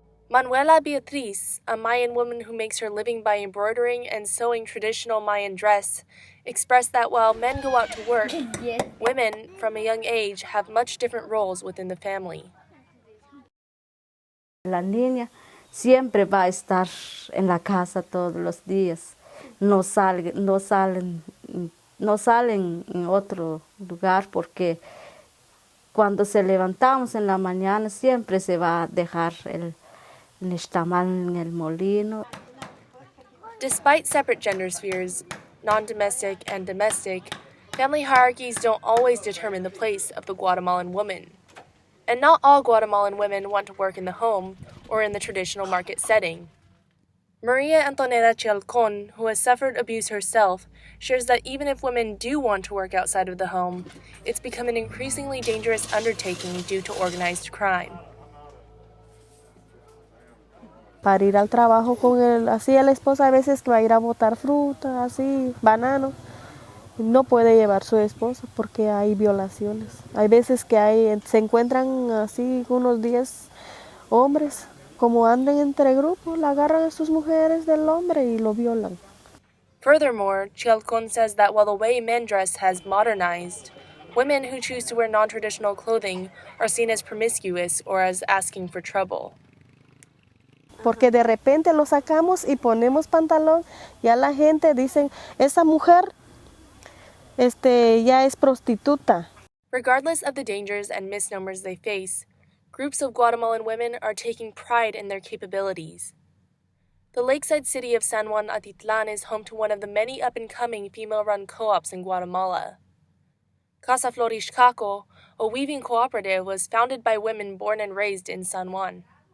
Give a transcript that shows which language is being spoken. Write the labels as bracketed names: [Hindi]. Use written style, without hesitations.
[English] Manuela Beatriz, a Mayan woman who makes her living by embroidering and sewing traditional Mayan dress, expressed that while men go out to work, women, from a young age, have much different roles within the family. [Spanish] La niña siempre va a estar en la casa todos los días. No salen en otro lugar porque cuando se levantamos en la mañana siempre se va a dejar el nixtamal en el molino. [English] Despite separate gender spheres, non-domestic and domestic, family hierarchies don't always determine the place of the Guatemalan woman. And not all Guatemalan women want to work in the home or in the traditional market setting. Maria Antonella Chalcon, who has suffered abuse herself, shares that even if women do want to work outside of the home, it's become an increasingly dangerous undertaking due to organized crime. [Spanish] Para ir al trabajo así la esposa a veces que va a ir a botar fruta, así, banano, no puede llevar su esposa porque hay violaciones. Hay veces que se encuentran así unos 10 hombres, como anden entre grupos, la agarran a sus mujeres del hombre y lo violan. [English] Furthermore, Chalcon says that while the way men dress has modernized, women who choose to wear non-traditional clothing are seen as promiscuous or as asking for trouble. [Spanish] Porque de repente lo sacamos y ponemos pantalón, ya la gente dice, esa mujer ya es prostituta. [English] Regardless of the dangers and misnomers they face, groups of Guatemalan women are taking pride in their capabilities. The lakeside city of San Juan Atitlan is home to one of the many up-and-coming female-run co-ops in Guatemala. Casa Florixcaco, a weaving cooperative, was founded by women born and raised in San Juan.